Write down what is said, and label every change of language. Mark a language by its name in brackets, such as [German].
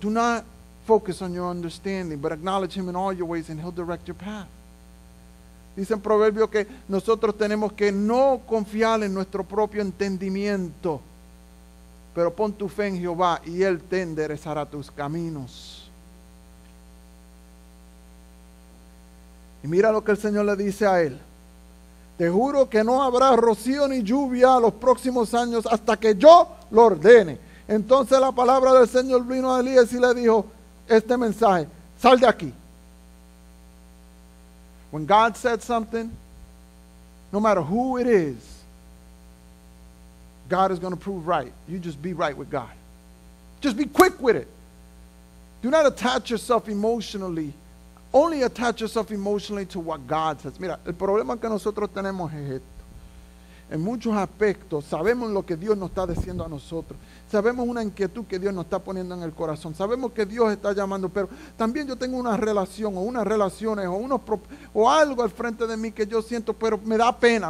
[English] Do not focus on your understanding, but acknowledge Him in all your ways and He'll direct your path. [Spanish] Dicen Proverbios que nosotros tenemos que no confiar en nuestro propio entendimiento, pero pon tu fe en Jehová y Él te enderezará tus caminos. Y mira lo que el Señor le dice a él. Te juro que no habrá rocío ni lluvia los próximos años hasta que yo lo ordene. Entonces la palabra del Señor vino a Elías y le dijo este mensaje: sal de aquí. [English] When God said something, no matter who it is, God is going to prove right. You just be right with God. Just be quick with it. Do not attach yourself emotionally Only attach yourself emotionally to what God says. [Spanish] Mira, el problema que nosotros tenemos es esto. En muchos aspectos sabemos lo que Dios nos está diciendo a nosotros. Sabemos una inquietud que Dios nos está poniendo en el corazón. Sabemos que Dios está llamando, pero también yo tengo una relación o unas relaciones o algo al frente de mí que yo siento, pero me da pena.